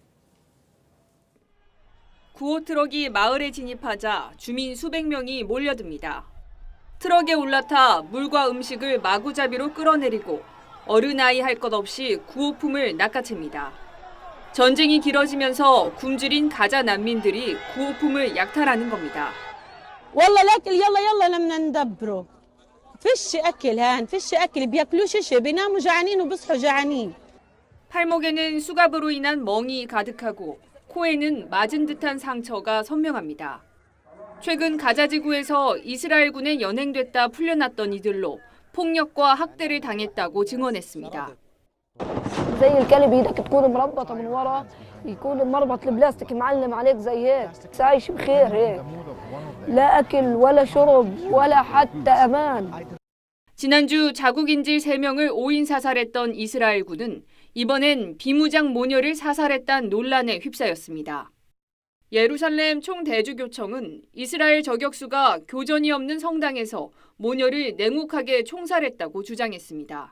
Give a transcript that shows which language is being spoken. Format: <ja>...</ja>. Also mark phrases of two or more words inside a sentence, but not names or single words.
<ko>구호 트럭이 마을에 진입하자 주민 수백 명이 몰려듭니다. 트럭에 올라타 물과 음식을 마구잡이로 끌어내리고 어른아이 할 것 없이 구호품을 낚아챕니다. 전쟁이 길어지면서 굶주린 가자 난민들이 구호품을 약탈하는 겁니다.</ko> <ar>والله الاكل يلا يلا بدنا ندبره فيش اكل هان فيش اكل بياكلوش شيء بيناموا جعانين وبيصحوا جعانين.</ar> <ko>팔목에는 수갑으로 인한 멍이 가득하고 코에는 맞은 듯한 상처가 선명합니다. 최근 가자 지구에서 이스라엘군에 연행됐다 풀려났던 이들로 폭력과 학대를 당했다고 증언했습니다.</ko> <ar>زي الكلب ايدك تكون مربطه من ورا يكون المربط البلاستيك معلم عليك زي هيك عايش بخير هيك لا اكل ولا شرب ولا حتى امان.</ar> <ko>지난주 자국 인질 3명을 오인 사살했던 이스라엘군은 이번엔 비무장 모녀를 사살했다는 논란에 휩싸였습니다. 예루살렘 총대주교청은 이스라엘 저격수가 교전이 없는 성당에서 모녀를 냉혹하게 총살했다고 주장했습니다.</ko>